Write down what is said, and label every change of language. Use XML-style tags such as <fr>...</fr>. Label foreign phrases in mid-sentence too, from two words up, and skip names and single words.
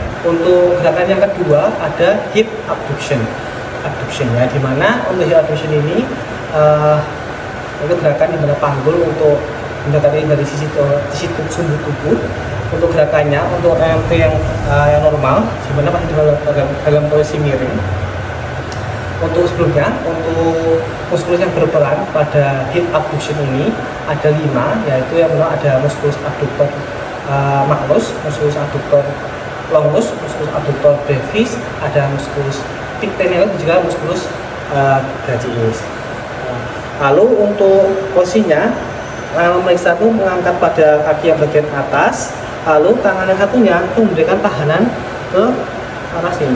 <id>Untuk gerakan yang kedua ada</id> <en>hip abduction</en> <id>ya, dimana untuk</id> <en>hip abduction</en> <id>ini itu gerakan di mana panggul untuk mendekati dari sisi sumbu tubuh. Untuk gerakannya, untuk MT yang normal, dimana masih dalam posisi miring. Untuk sebelumnya, untuk muskulus yang berperan pada</id> <en>hip abduction</en> <id>ini ada 5, yaitu yang pertama ada muskulus</id> <la>adduktor magnus,</la> <id>muskulus</id> <la>adduktor longus,</la> <id>muskulus</id> <la>adduktor brevis,</la> <id>ada muskulus pectoralis dan juga muskulus brachialis. Lalu untuk posisinya, memeriksa itu mengangkat pada kaki yang bagian atas, lalu tangan yang satunya itu memberikan tahanan ke arah sini.</id>